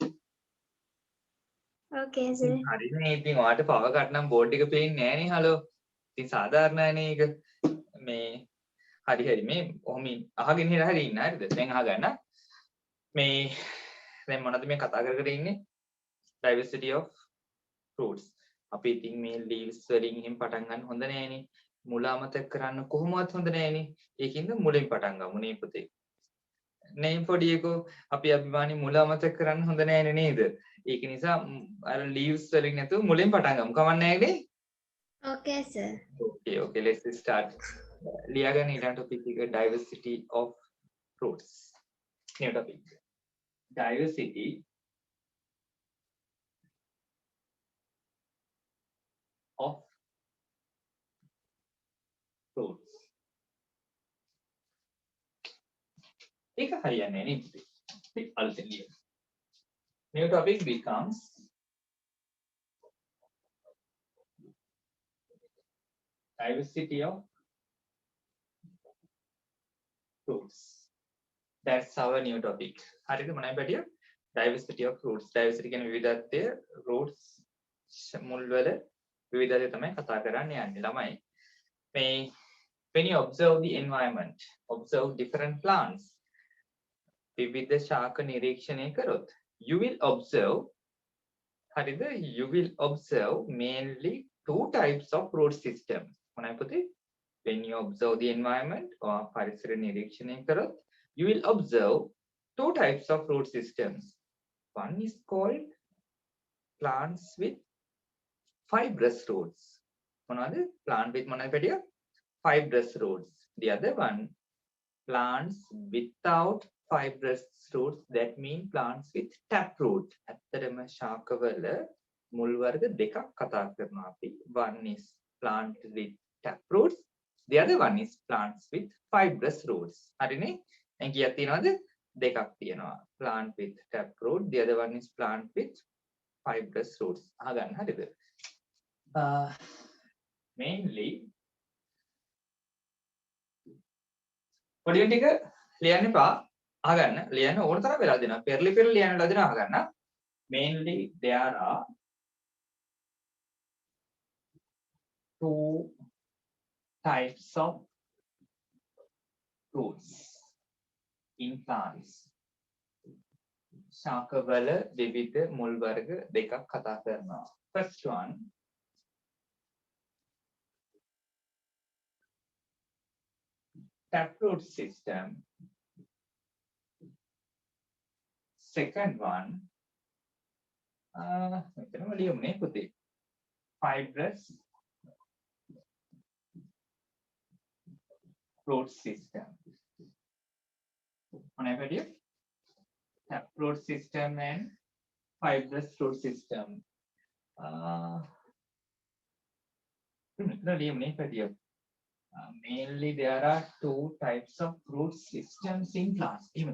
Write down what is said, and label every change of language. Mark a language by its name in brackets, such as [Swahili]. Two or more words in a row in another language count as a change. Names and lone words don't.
[English] okay sir. [Sinhala] හරිනේ. ඉතින් වාට [English] power cut [Sinhala] නම් බෝඩ් එක පේන්නේ නෑනේ. හලෝ. ඉතින් සාධාරණයි ඒක. මේ හරි මේ ඔහොම අහගෙන ඉන්න හරි ඉන්න. හරිද? දැන් අහගන්න. මේ දැන් මොනවද මේ කතා කර ඉන්නේ? [English] diversity of fruits. [Sinhala] අපි ඉතින් මේ leaves වලින් එහෙම පටන් ගන්න හොඳ නෑනේ. මුල අමතක කරන්න කොහොමවත් හොඳ නෑනේ. ඒකින්ද මුලින් පටන් ගමු නේ පුතේ. නේ පොඩියකෝ අපි අභිමානි මුල අමතක කරන්න හොඳ නෑනේ නේද? ඒක නිසා අර leaves වලින් නැතුව මුලින් පටන් ගමු. කවන්නේ නෑනේ? [English] okay sir. Okay, let's start. [Sinhala] ලියාගන්න ඊළඟ topic එක [English] diversity of fruits. new topic. Diversity of fruits. [Sinhala] ඒක හරියන්නේ නේ පුතේ. අපි අලුතෙන් ලියමු. [English] New topic becomes diversity of fruits. That's our new topic. [Sinhala] හරිද මොනවද පැටිය? [English] Diversity of fruits. [Sinhala] Diversity කියන්නේ විවිධත්වය. Roots මුල් වල විවිධත්වය තමයි කතා කරන්න යන්නේ ළමයි. [English] මේ when you observe the environment, observe different plants. [Sinhala] විවිධ ශාක නිරීක්ෂණය කරොත් [English] you will observe [Sinhala] හරිද? [English] You will observe mainly two types of root systems. [Sinhala] මොනවද පුතේ? [English] When you observe the environment or [Sinhala] පරිසර නිරීක්ෂණය කරොත් [English] you will observe two types of root systems. One is called plants with fibrous roots. [Sinhala] මොනවද? [English] Plant with [Sinhala] මොනවද පැටිය? [English] Fibrous roots. The other one, plants without fibrous roots. That mean plants with taproot. [Sinhala] ඇත්තටම ශාකවල මුල් වර්ග දෙකක් කතා කරනවා අපි. [English] One is plant with taproots. The other one is plants with fibrous roots. [Sinhala] හරිනේ? දැන් කීයක් තියෙනවද? දෙකක් තියෙනවා. [English] Plant with taproot. The other one is plant with fibrous roots. [Sinhala] අහගන්න හරිද? Mainly පොඩි ටික ලියන්න එපා. අහගන්න. ලියන්න ඕන තරම් වෙලා දෙනවා. පෙරලි ලියන්න වෙලා දෙනවා අහගන්න. [English] Mainly there are two types of roots in plants. [Sinhala] ශාකවල විවිධ මුල් වර්ග දෙකක් කතා කරනවා. [English] First one, taproot system. Second one, [Sinhala] මෙතනම ලියුනේ පුතේ. [English] Fibrous root system. [Sinhala] මොනවද පැටිය? [English] Taproot system and fibrous root system. Mainly there are two types of root systems in plants.